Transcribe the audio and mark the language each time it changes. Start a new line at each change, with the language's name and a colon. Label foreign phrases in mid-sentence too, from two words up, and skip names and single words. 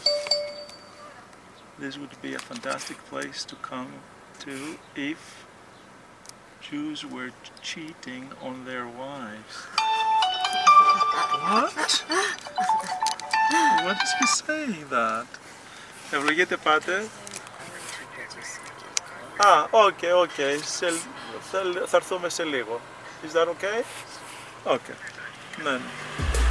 English: This would be a fantastic place to come to if Jews were cheating on their wives. What? What is he saying that?
Greek: Ευλογείτε πάτερ. Okay. Θα έρθουμε σε λίγο.
English: Is that okay? Okay. Ναι.